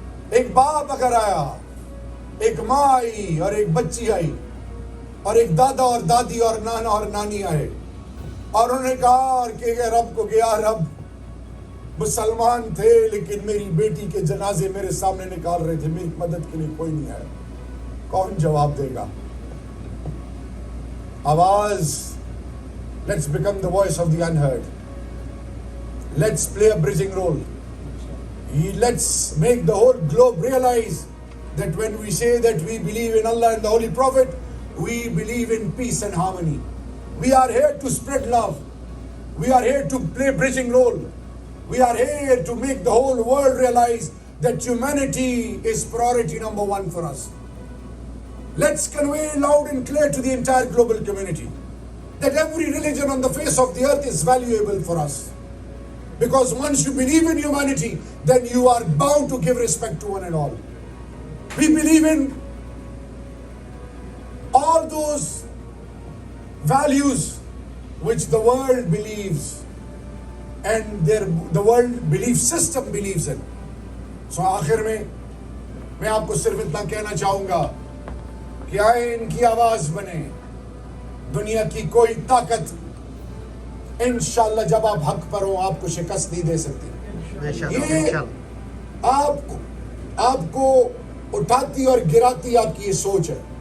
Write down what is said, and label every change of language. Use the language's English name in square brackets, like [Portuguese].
[Urdu] ایک باپ اگر آیا, ایک ماں آئی اور ایک بچی آئی, اور ایک دادا اور دادی اور نانا اور نانی آئے, اور انہوں نے کہا کہ رب کو, کہ یا رب مسلمان تھے لیکن میری بیٹی کے جنازے میرے سامنے نکال رہے تھے, میری مدد کے لیے کوئی نہیں آیا, کون جواب دے گا؟ آواز, [English] let's become the voice of the unheard. Let's play a bridging role. Let's make the whole globe realize that when we say that we believe in Allah and the Holy Prophet, we believe in peace and harmony. We are here to spread love. We are here to play bridging role. We are here to make the whole world realize that humanity is priority number one for us. Let's convey loud and clear to the entire global community that every religion on the face of the earth is valuable for us. Because once you believe in humanity, then you are bound to give respect to one and all. We believe in all those values which the world believes and the world belief system believes in. [Urdu] So آخر میں آپ کو صرف اتنا کہنا چاہوں گا کہ آئے ان کی آواز بنے. دنیا کی کوئی طاقت انشاءاللہ جب آپ حق پر ہوں آپ کو شکست نہیں دے سکتی. یہ آپ کو اٹھاتی اور گراتی آپ کی یہ سوچ ہے.